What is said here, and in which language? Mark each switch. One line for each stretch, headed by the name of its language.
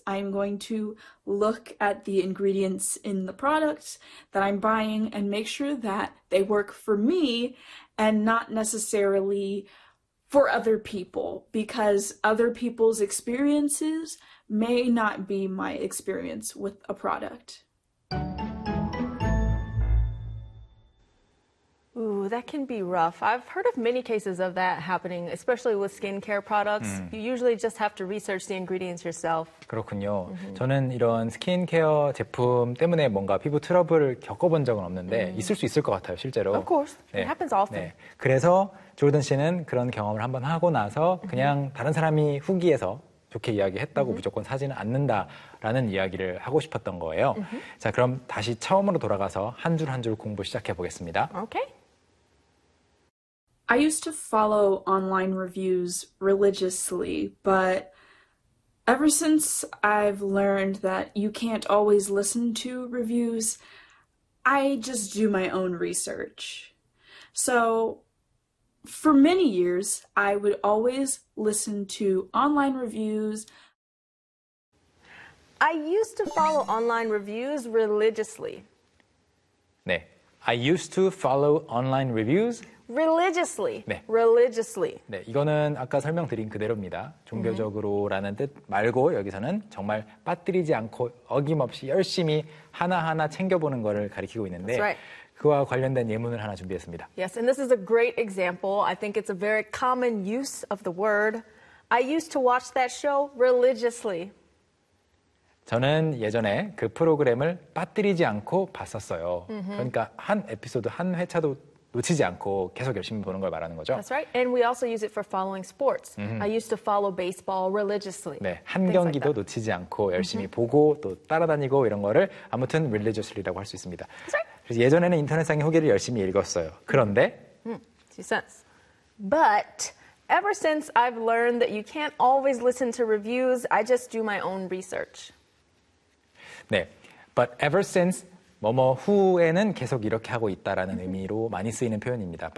English: I'm going to look at the ingredients in the products that I'm buying and make sure that they work for me and not necessarily for other people, because other people's experiences may not be my experience with a product. Ooh, that can be rough. I've heard of many cases of that happening, especially with skincare products. You usually just have to research the ingredients yourself.
Korean: 그렇군요. 저는 이런 스킨케어 제품 때문에 뭔가 피부 트러블을 겪어본 적은 없는데 있을 수 있을 것 같아요, 실제로.
English: Of course.
Korean: 네.
English: It happens often. 네.
Korean: 그래서 조던 씨는 그런 경험을 한번 하고 나서 그냥 다른 사람이 후기에서 좋게 이야기했다고 무조건 사지는 않는다라는 이야기를 하고 싶었던 거예요. 자, 그럼 다시 처음으로 돌아가서 한 줄 한 줄 공부 시작해 보겠습니다.
English: Okay. I used to follow online reviews religiously, but ever since I've learned that you can't always listen to reviews, I just do my own research. So, for many years, I would always listen to online reviews. I used to follow online reviews religiously.
Korean: 네,
English: I used to follow online reviews religiously.
Korean: 네.
English: religiously.
Korean: 네, 이거는 아까 설명드린 그대로입니다. 종교적으로라는 뜻 말고 여기서는 정말 빠뜨리지 않고 어김없이 열심히 하나하나 챙겨보는 것을 가리키고 있는데
English: That's right.
Korean: 그와 관련된 예문을 하나 준비했습니다.
English: Yes, and this is a great example. I think it's a very common use of the word. I used to watch that show religiously.
Korean: 저는 예전에 그 프로그램을 빠뜨리지 않고 봤었어요. Mm-hmm. 그러니까 한 에피소드, 한 회차도 놓치지 않고 계속 열심히 보는 걸 말하는 거죠.
English: That's right. And we also use it for following sports. Mm-hmm. I used to follow baseball religiously.
Korean: 네, 한 경기도 like 놓치지 않고 열심히 mm-hmm. 보고 또 따라다니고 이런 거를 아무튼 religiously라고 할 수 있습니다.
English: That's right.
Korean: 그래서 예전에는 인터넷상의 후기를 열심히 읽었어요. 그런데
English: She says, But ever since I've learned that you can't always listen to reviews, I just do my own research.
Korean: 네,
English: but ever since
Korean: 뭐뭐 후에는 계속 이렇게 하고 있다라는 의미로 많이 쓰이는 표현입니다.